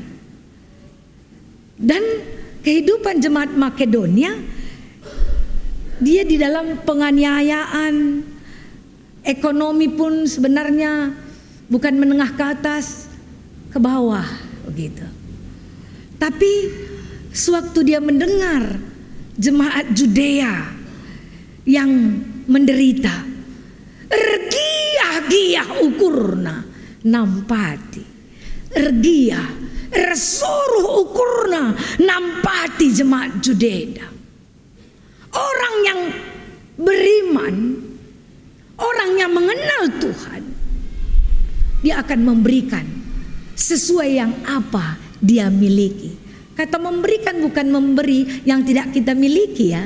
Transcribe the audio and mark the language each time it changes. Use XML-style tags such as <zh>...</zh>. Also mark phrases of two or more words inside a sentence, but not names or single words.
<id>Dan kehidupan jemaat Makedonia, dia di dalam penganiayaan, ekonomi pun sebenarnya bukan menengah ke atas, ke bawah begitu. Tapi sewaktu dia mendengar jemaat Judea yang menderita,</id> <btx>ergiah-giah ukurna nampati, ergiah resuruh ukurna nampati jemaat Judea.</btx> <id>Orang yang beriman, orang yang mengenal Tuhan, dia akan memberikan sesuai yang apa dia miliki. Kata memberikan bukan memberi yang tidak kita miliki ya.</id>